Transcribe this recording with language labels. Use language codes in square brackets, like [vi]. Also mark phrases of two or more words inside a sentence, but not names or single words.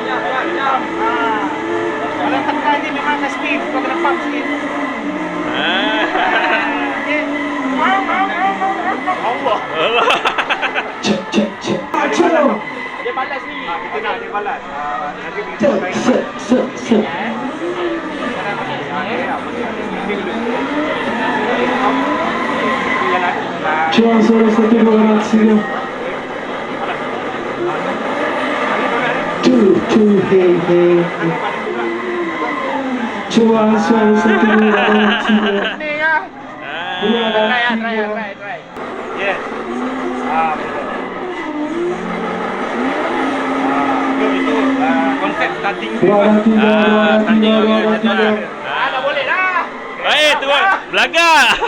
[ms] Kalau tekan dia memang akan speed. Kau kena pump sikit. Allah. Dia balas ni. Kita nak dia balas. Nanti kita main. [ko] 좋아서 서두르거나 치며 투투헤헤 좋아서 서두르거나 치며 [ms] Ni lah. Try. Yes. Itu konsep starting. Dah boleh dah. Tu belagak.